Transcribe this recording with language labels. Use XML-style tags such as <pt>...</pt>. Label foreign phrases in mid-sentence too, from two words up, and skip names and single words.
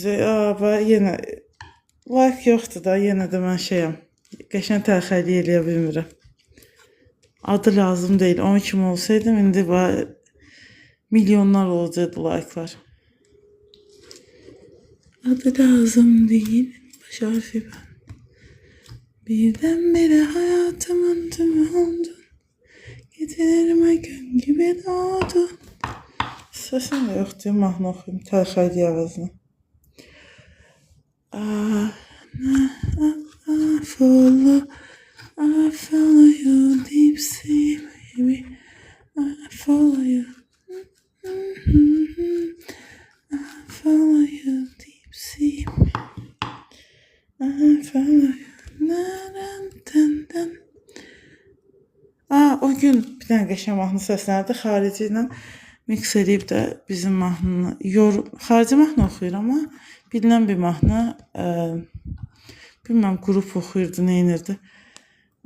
<az>Yenə like yoxdur da, yenə də mən şeyəm. Qəşəng tərxəli eləyə bilmirəm. Adı lazım deyil. Onun kimi olsaydım, indi milyonlar olacaqdı like'lar.</az> <tr>Adı lazım değil. Baş harfi ben. Birdenbire hayatımın tümü oldun. Gecelerime gün gibi doğdun.</tr> <az>Səsim də yoxdur, mahnı oxuyum. Tərxəli əvəzinə.</az> <en>I follow you deep sea, baby. I follow you. I follow you deep sea. I follow you.</en> <az>O gün bir dənə qəşəng mahnı səslənirdi. Xarici ilə mix edib də bizim mahnını xarici mahnı oxuyur, amma bilinən bir mahnı. Bilməm, qrup oxuyurdu, neynirdi.</az>